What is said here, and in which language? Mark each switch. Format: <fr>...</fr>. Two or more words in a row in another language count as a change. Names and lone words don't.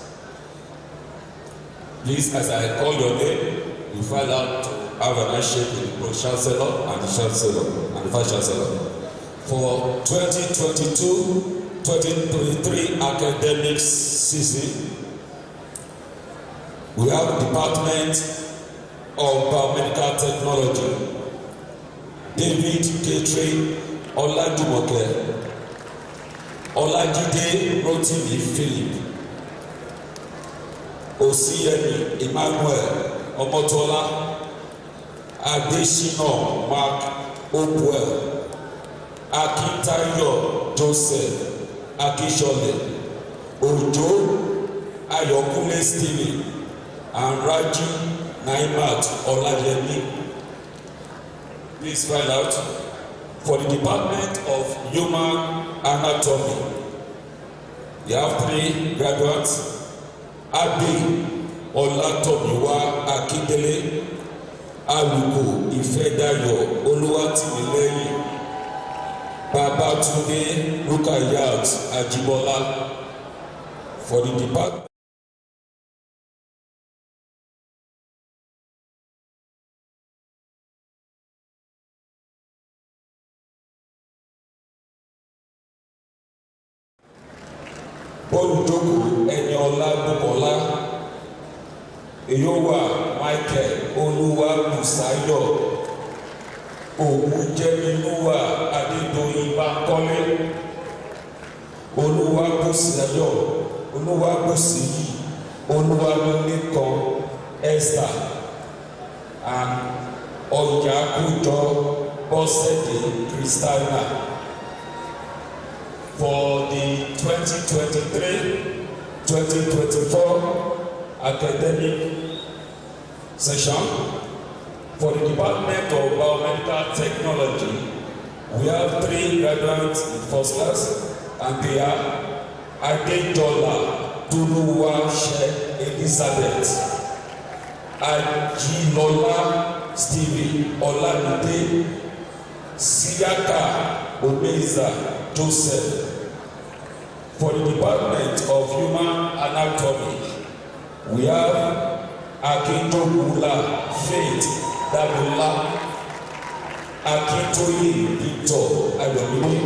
<en>Please, as I call your name, you file out to have an handshake with the Pro-Chancellor and the Chancellor and the Vice-Chancellor. For 2022-2023 academic season, we have Department of Biomedical Technology, David Ketri Olajumoke, Olajide Rotimi Philip, Osiyemi Emmanuel Omotola, Adesina Mark Opuel, Akintayo Joseph Akishole, Ojo Ayokunle Stephen, and Raji Naimat Olayemi. Please find out for the Department of Human Anatomy. We have 3 graduates: Abi Olatomiwa Akindele, Aluko Ifedayo Oluwatimileyin, Babatunde Rukayat Ajibola. For the Department Olùdókòwò Ẹniọlá Bùkọ́lá, Eyowa Michael Olúwabùsáyọ̀, Ògúnjẹ́milúwà Adédoyin Bánkọ́lé, Olúwabùsáyọ̀ Olúwabùsíyì Olúwamílékan Esther, and Ọ̀yákújọ Bọ́sẹ̀dé Christiana. For the 2023-2024 academic session, for the Department of Biomedical Technology, we have 3 graduates in first class, and they are Adejola Toluwase Elizabeth, Ajilola Stephen Olamide, Siyaka Obeza Joseph. For the Department of Human Anatomy, we have Akindobula Faith Dabola, Akintoye Victor Ayomide.</en>